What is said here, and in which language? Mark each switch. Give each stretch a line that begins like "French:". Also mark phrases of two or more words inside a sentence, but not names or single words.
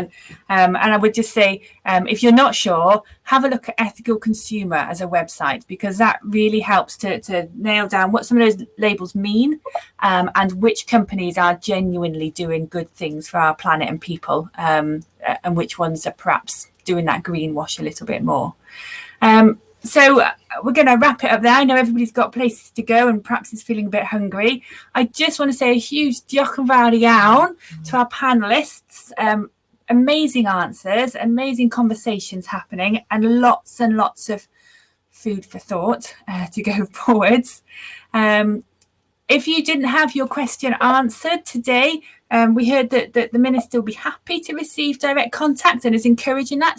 English: And I would just say, if you're not sure, have a look at Ethical Consumer as a website, because that really helps to nail down what some of those labels mean, and which companies are genuinely doing good things for our planet and people, and which ones are perhaps doing that greenwash a little bit more. So we're going to wrap it up there. I know everybody's got places to go and perhaps is feeling a bit hungry. I just want to say a huge
Welsh: diolch yn fawr iawn
English: to our panellists. Amazing answers, amazing conversations happening, and lots of food for thought to go forwards. If you didn't have your question answered today, we heard that the Minister will be happy to receive direct contact and is encouraging that.